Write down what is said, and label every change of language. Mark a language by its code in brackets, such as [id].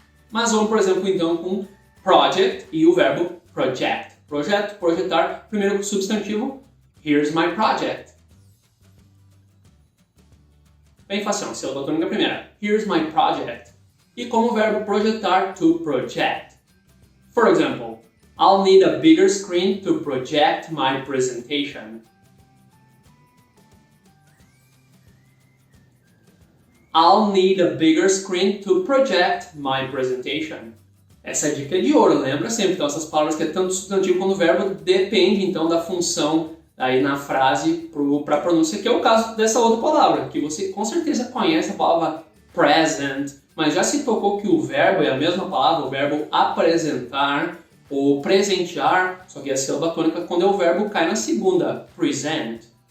[pt] Mas vamos, por exemplo, então, com project e o verbo project. Projeto, projetar, primeiro substantivo, [en] here's my project. [pt] Bem fácil, sílaba tônica primeira. [en] Here's my project. [pt] E como verbo projetar, [en] to project. For example, I'll need a bigger screen to project my presentation. I'll need a bigger screen to project my presentation. [pt] Essa é dica de ouro, lembra sempre. Então, essas palavras que é tanto substantivo quanto verbo depende então da função aí na frase para a pronúncia, que é o caso dessa outra palavra, que você com certeza conhece a palavra present, mas já se tocou que o verbo é a mesma palavra, o verbo apresentar ou presentear, só que a sílaba tônica quando é o verbo cai na segunda, present.